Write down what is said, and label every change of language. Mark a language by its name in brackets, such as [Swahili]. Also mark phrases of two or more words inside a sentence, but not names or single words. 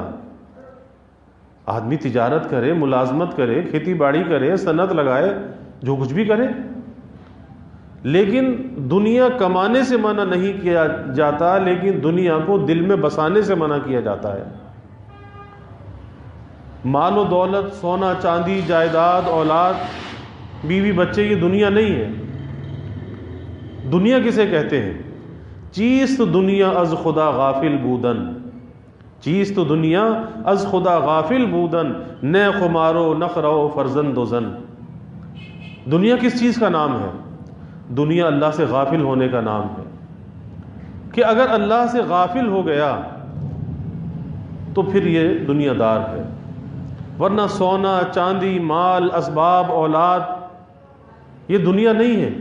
[Urdu] آدمی تجارت کرے، ملازمت کرے، کھیتی باڑی کرے، صنعت لگائے، جو کچھ بھی کرے، لیکن دنیا کمانے سے منع نہیں کیا جاتا، لیکن دنیا کو دل میں بسانے سے منع کیا جاتا ہے. مال و دولت، سونا چاندی، جائیداد، اولاد، بیوی بچے، یہ دنیا نہیں ہے. دنیا کسے کہتے ہیں؟ [Persian] چیست دنیا از خدا غافل بودن، چیست دنیا از خدا غافل بودن، نہ خمارو نخرو فرزند و زن. [Urdu] دنیا کس چیز کا نام ہے؟ دنیا اللہ سے غافل ہونے کا نام ہے. کہ اگر اللہ سے غافل ہو گیا تو پھر یہ دنیا دار ہے، ورنہ سونا چاندی، مال، اسباب، اولاد، یہ دنیا نہیں ہے.